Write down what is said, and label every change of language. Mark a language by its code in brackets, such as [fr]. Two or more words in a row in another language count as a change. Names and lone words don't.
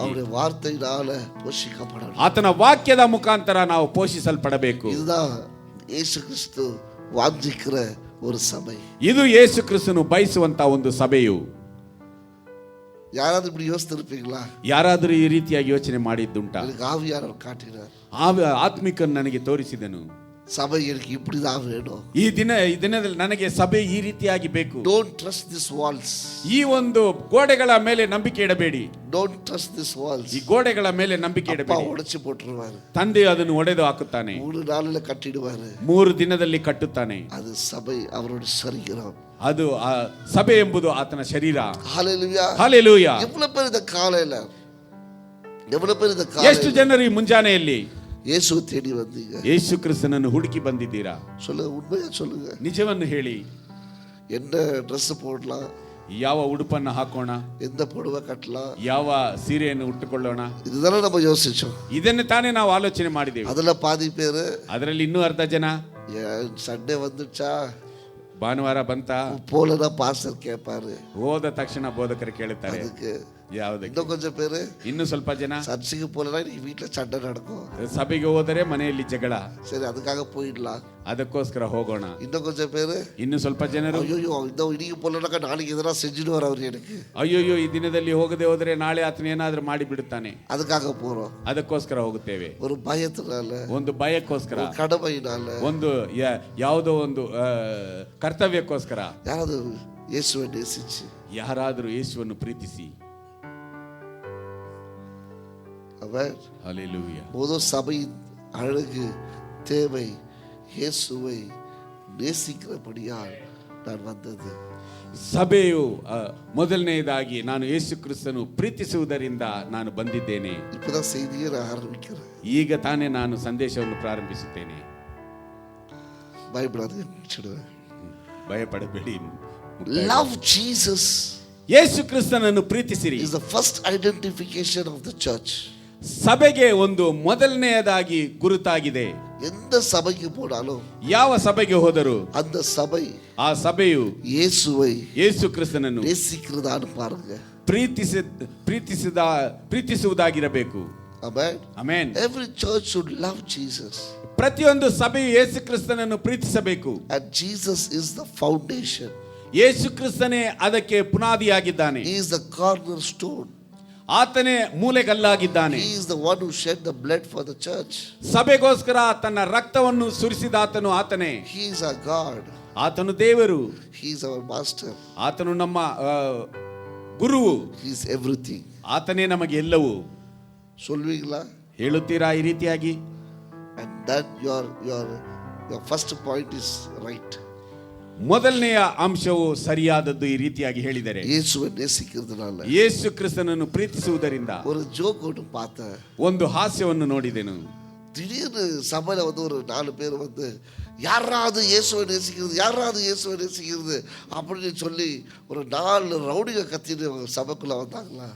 [ta] அவருடைய வார்த்தையினால போஷிக்கப்படணும். [kn] ಆತನ ವಾಕ್ಯದ ಮುಖಾಂತರ ನಾವು ಪೋಷಿಸಲ್ಪಡಬೇಕು. [ta] இதுதான் இயேசு கிறிஸ்து வாஞ்சிக்கிற ஒரு சபை. [kn] ಇದು ಯೇಸು ಕ್ರಿಸ್ತನು ಬಯಸುವಂತ ಒಂದು ಸಭೆಯು. [ta] யாராவது இப்படி யோசித்திருப்பீங்களா? [kn] ಯಾರಾದರೂ ಈ ರೀತಿಯಾಗಿ ಯೋಚನೆ ಮಾಡಿದ್ದುಂಟಾ? [ta] எனக்கு ஆவியானவர் காட்டினார். [kn] ಆತ್ಮಿಕನು ನನಗೆ ತೋರಿಸಿದನು. [ta] சபை எனக்கு இப்படிதான் வேணும். [kn] ಈ ದಿನದಲ್ಲಿ ನನಗೆ ಸಭೆ ಈ ರೀತಿಯಾಗಿ ಬೇಕು. [en] Don't trust these walls. [kn] ಈ ಒಂದು ಗೋಡೆಗಳ ಮೇಲೆ ನಂಬಿಕೆ ಇಡಬೇಡಿ. [en] Don't trust these walls. [kn] ಈ ಗೋಡೆಗಳ ಮೇಲೆ ನಂಬಿಕೆ [ta] அப்பா [kn] ಇಡಬೇಡಿ. [ta] உடைச்சு போட்டுருவாரு. [kn] ತಂದೆ ಅದನ್ನು ಒಡೆದು ಹಾಕುತ್ತಾನೆ. [ta] 3 நாள்ல கட்டிடுவாரு. [kn] 3 ದಿನದಲ್ಲಿ ಕಟ್ಟುತ್ತಾನೆ. [ta] அது சபை, அவருடைய சரீரம். [kn] ಅದು ಆ ಸಭೆ ಎಂಬುದು ಆತನ ಶರೀರ. [ta] ஹalleluya. [kn] ಹಲ್ಲೆಲೂಯಾ. [ta] எவ்வளவு பேர் இந்த காலையில, எவ்வளவு பேர் இந்த [kn] ಎಷ್ಟು [ta] காலையில [kn] ಜನರು ಈ ಮುಂಜಾನೆಯಲ್ಲಿ [ta] இயேசுவை தேடி வந்தீங்க? [kn] ಯೇಸು ಕ್ರಿಸ್ತನನ್ನು ಹುಡುಕಿ ಬಂದಿದ್ದೀರಾ? [ta] சொல்லுங்க, உண்மையா சொல்லுங்க. [kn] ನಿಜವನ್ನು ಹೇಳಿ. [ta] என்ன ட்ரெஸ் போடலாம், [kn] ಯಾವ ಉಡುಪನ್ನು ಹಾಕೋಣ, [ta] எந்த புடவை கட்டலாம், [kn] ಯಾವ ಸೀರೆಯನ್ನು ಉಟ್ಟುಕೊಳ್ಳೋಣ, [ta] இதுதானே நம்ம யோசிச்சோம். [kn] ಇದನ್ನು ತಾನೇ ನಾವು ಆಲೋಚನೆ ಮಾಡಿದ್ದೇವೆ. [ta] அதுல பாதி பேரு [kn] ಅದರಲ್ಲಿ ಇನ್ನೂ ಅರ್ಧ ಜನ [ta] சண்டே வந்துச்சா [kn] ಭಾನುವಾರ ಬಂತ [ta] போலதான் பாஸ்டர் கேட்பாரு. [kn] ಹೋದ ತಕ್ಷಣ ಬೋಧಕರು ಕೇಳುತ್ತಾರೆ, [ta] அதுக்கு [kn] ಯಾವುದಕ್ಕೆ? [ta] இன்னும் கொஞ்சம் பேரு [kn] ಇನ್ನು ಸ್ವಲ್ಪ ಜನ [ta] சர்ச்சுக்கு போலனா இன்னைக்கு வீட்டுல சண்டை நடக்கும். [kn] ಸಭೆಗೆ ಹೋದರೆ ಮನೆಯಲ್ಲಿ ಜಗಳ, [ta] சரி அதுக்காக போயிடலாம். [kn] ಅದಕ್ಕೋಸ್ಕರ ಹೋಗೋಣ. [ta] இன்னும் கொஞ்சம் பேரு [kn] ಇನ್ನು ಸ್ವಲ್ಪ ಜನರು [ta] ஐயோ இந்த இன்னைக்கு போலனாக்க நாளைக்கு எதனா செஞ்சுடுவார் அவர் எனக்கு, [kn] ಅಯ್ಯೋಯ್ಯೋ ಈ ದಿನದಲ್ಲಿ ಹೋಗದೆ ಹೋದರೆ ನಾಳೆ ಆತನ ಏನಾದ್ರೂ ಮಾಡಿ ಬಿಡುತ್ತಾನೆ, [ta] அதுக்காக போறோம். [kn] ಅದಕ್ಕೋಸ್ಕರ ಹೋಗುತ್ತೇವೆ. [ta] ஒரு பயத்தினால, [kn] ಒಂದು ಭಯಕ್ಕೋಸ್ಕರ, [ta] ஒரு கடமையினால, [kn] ಒಂದು ಯಾವುದೋ ಒಂದು ಕರ್ತವ್ಯಕ್ಕೋಸ್ಕರ. [ta] யாராவது இயேசுவை நேசிச்சு, [kn] ಯಾರಾದರೂ ಯೇಸುವನ್ನು ಪ್ರೀತಿಸಿ. [ta] அவர் [kn] ಹಲ್ಲೆಲೂಯಾ. [ta] பொது சபையின் அழகு தேவை இயேசுவை நேசிக்கிறபடியால் நான் வந்தது. [kn] ಸಭೆಯು ಮೊದಲನೆಯದಾಗಿ ನಾನು ಯೇಸು ಕ್ರಿಸ್ತನು ಪ್ರೀತಿಸುವುದರಿಂದ ನಾನು ಬಂದಿದ್ದೇನೆ. [ta] இப்பதான் செய்தியை நான் ஆரம்பிக்கிறேன். [kn] ಈಗ ತಾನೇ ನಾನು ಸಂದೇಶವನ್ನು ಪ್ರಾರಂಭಿಸುತ್ತೇನೆ. [ta] பயப்படாது, முடிச்சிடுவேன். [kn] ಭಯಪಡಬೇಡಿ. [en] Love Jesus [kn] ಯೇಸು ಕ್ರಿಸ್ತನನ್ನು ಪ್ರೀತಿಸಿರಿ [en] is the first identification of the church. [kn] ಸಭೆಗೆ ಒಂದು ಮೊದಲನೆಯದಾಗಿ ಗುರುತಾಗಿದೆ. [ta] எந்த சபைக்கு போனாலும், [kn] ಯಾವ ಸಭೆಗೆ ಹೋದರೂ [ta] அந்த சபை [kn] ಆ ಸಭೆಯು [ta] இயேசுவை [kn] ಯೇಸು ಕ್ರಿಸ್ತನನ್ನು [ta] நேசிக்கிறதான்னு பாருங்க. [kn] ಪ್ರೀತಿಸುವುದಾಗಿರಬೇಕು. [en] Amen. [kn] ಆಮೆನ್. [en] Every church should love Jesus. [kn] ಪ್ರತಿಯೊಂದು ಸಭೆಯು ಯೇಸು ಕ್ರಿಸ್ತನನ್ನು ಪ್ರೀತಿಸಬೇಕು. [en] And Jesus is the foundation. [kn] ಯೇಸು ಕ್ರಿಸ್ತನೇ ಅದಕ್ಕೆ ಪುನಾದಿಯಾಗಿದ್ದಾನೆ. [en] He is the cornerstone. [kn] ಆತನೇ ಮೂಲೆಗಲ್ಲಾಗಿದ್ದಾನೆ. [en] He is the one who shed the blood for the church. [kn] ಸಭೆಗೋಸ್ಕರ ತನ್ನ ರಕ್ತವನ್ನು ಸುರಿಸಿದಾತನು ಆತನೇ. [en] He is our God. [kn] ಆತನು ದೇವರು. [en] He is our master. [kn] ಆತನು ನಮ್ಮ ಗುರುವು. [en] He is everything. [kn] ಆತನೇ ನಮಗೆ ಎಲ್ಲವೂ. [ta] சொல்வீங்களா? [kn] ಹೇಳುತ್ತೀರಾ ಈ ರೀತಿಯಾಗಿ? [en] And that your first point is right. [kn] ಮೊದಲನೆಯ ಅಂಶವು ಸರಿಯಾದದ್ದು. ಈ ರೀತಿಯಾಗಿ ಹೇಳಿದರೆ [ta] இயேசுவை நேசிக்கிறதுனால, [kn] ಯೇಸು ಕ್ರಿಸ್ತನನ್ನು ಪ್ರೀತಿಸುವುದರಿಂದ [ta] ஒரு ஜோக் ஒன்று பார்த்தேன். [kn] ಒಂದು ಹಾಸ್ಯವನ್ನು ನೋಡಿದೆನು. [ta] திடீர்னு சபையில ஒரு 4 பேர் யாராவது இயேசுவை நேசிக்கிறது, யாராவது இயேசுவை நேசிக்கிறது அப்படின்னு சொல்லி ஒரு 4 ரவுடிக கத்திட்டு சபைக்குள்ள வந்தாங்களா?